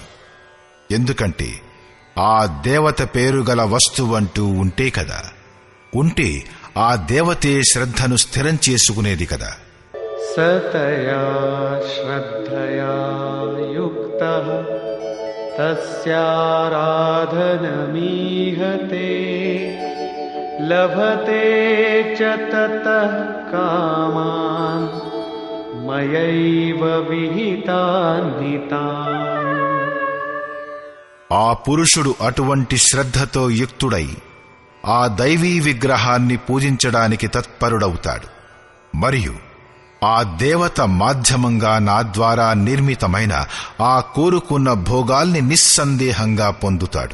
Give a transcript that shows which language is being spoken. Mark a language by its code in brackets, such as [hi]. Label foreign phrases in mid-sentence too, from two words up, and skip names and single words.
[te] ఎందుకంటే ఆ దేవత పేరు గల వస్తువంటూ ఉంటే కదా, ఉంటే ఆ దేవతే శ్రద్ధను స్థిరం చేసుకునేది కదా. [sa] సతయా శ్రద్ధయా యుక్తః తస్యారాధనమీహతే లభతే చ తతః కామాన్ मयैव विहितानि तानि। [te] ఆ పురుషుడు అటువంటి శ్రద్ధతో యుక్తుడై ఆ దైవీ విగ్రహాన్ని పూజించడానికి తత్పరుడవుతాడు మరియు ఆ దేవత మాధ్యమంగా నా ద్వారా నిర్మితమైన ఆ కోరుకున్న భోగాల్ని నిస్సందేహంగా పొందుతాడు.